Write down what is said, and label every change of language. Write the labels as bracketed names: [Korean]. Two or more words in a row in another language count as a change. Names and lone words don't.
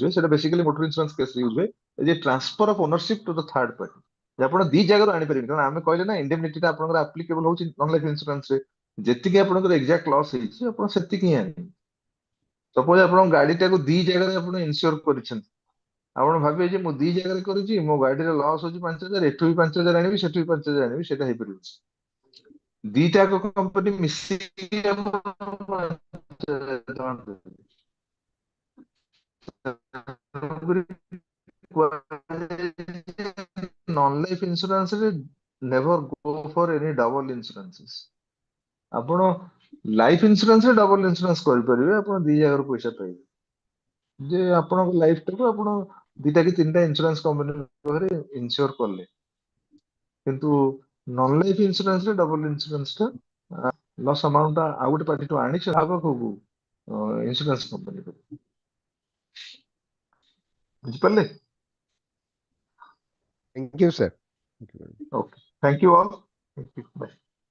[Odia] ହୁଏ ସେଟା ବେସିକାଲି [English] motor insurance [Odia] କେସରେ ୟୁଜ ହୁଏ ଯେ [English] transfer of ownership to the third party [Odia] ଯେ ଆପଣ ଦି ଜାଗାରୁ ଆଣିପାରିବେନି କାରଣ ଆମେ କହିଲେ ନା ଇଣ୍ଡେମନିଟି ଟା ଆପଣଙ୍କର ଆପ୍ଲିକେବଲ ହଉଛି [English] non life insurance [Odia] ରେ ଯେତିକି ଆପଣଙ୍କର [English] exact loss [Odia] ହେଇଛି ଆପଣ ସେତିକି ହିଁ ଆଣିବେ ସପୋଜ ଆପଣଙ୍କ ଗାଡିଟାକୁ ଦି ଜାଗାରେ ଆପଣ ଇନ୍ସୁର କରିଛନ୍ତି ଆପଣ ଭାବିବେ ଯେ ମୁଁ ଦି ଜାଗାରେ କରୁଛି, ମୋ ଗାଡିର ଲସ୍ ହଉଛି 5,000, ଏଠୁ ବି 5,000 ଆଣିବି, ସେଠୁ ବି 5,000 ଆଣିବି, ସେଟା ହେଇପାରିବନି। ଦିଟା କମ୍ପାନୀ ମିଶିକି ଆପଣ 5,000 ଟଙ୍କା ଦେବେ। [English] Non-life insurance ରେ never go for any double insurances. [Odia] ଆପଣ [English] life insurance [Odia] ରେ [English] double insurance [Odia] କରିପାରିବେ, ଆପଣ ଦି ଜାଗାରୁ ପଇସା ପାଇବେ। ଯେ ଆପଣଙ୍କ ଲାଇଫ ଟାକୁ ଆପଣ ଦିଟା କି ତିନିଟା [English] insurance company [Odia] ପାଖରେ ଇନ୍ସୁର କଲେ, କିନ୍ତୁ [English] non life insurance [Odia] ରେ [English] double insurance [Odia] ଟା [English] loss amount [Odia] ଟା ଆଉ ଗୋଟେ ପାର୍ଟିଠୁ ଆଣିଛ ତା ପାଖକୁ [English] insurance company [Odia] ବୁଝିପାରିଲେ? [English] Thank you, sir. Thank you very much. Okay, thank you all. Thank you. Bye.